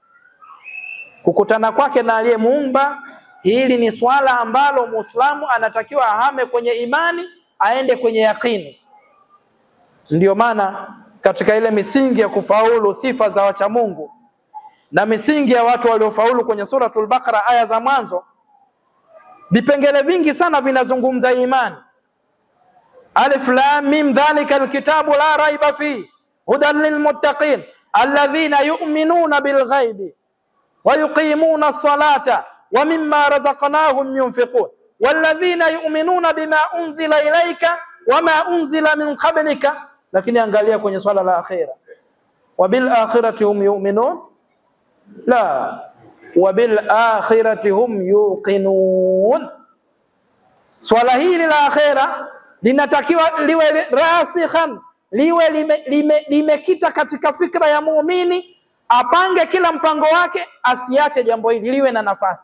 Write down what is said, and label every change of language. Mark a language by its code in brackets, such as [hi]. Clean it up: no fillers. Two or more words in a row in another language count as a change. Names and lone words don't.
[sw] Kukutana kwake na aliyemuumba, hili ni swala ambalo Muislamu anatakiwa ahame kwenye imani, aende kwenye yakini. Ndiyo maana katika ile misingi ya kufaulu, sifa za wacha Mungu na misingi ya watu waliofaulu kwenye suratul Baqara aya za mwanzo, vipengele vingi sana vinazungumza imani. [ar] الم ذلك الكتاب لا ريب في هدى للمتقين الذين يؤمنون بالغيب ويقيمون الصلاة ومما رزقناهم ينفقون والذين يؤمنون بما أنزل إليك وما أنزل من قبلك. [sw] Lakini angalia kwenye swala la akhira, [ar] وبالآخرة هم يؤمنون لا وبالآخرة هم يوقنون. [sw] Swala hili la akhira linatakiwa liwe rasikhan, liwe limekita katika fikra ya muumini, apange kila mpango wake, asiache jambo hili liwe na nafasi.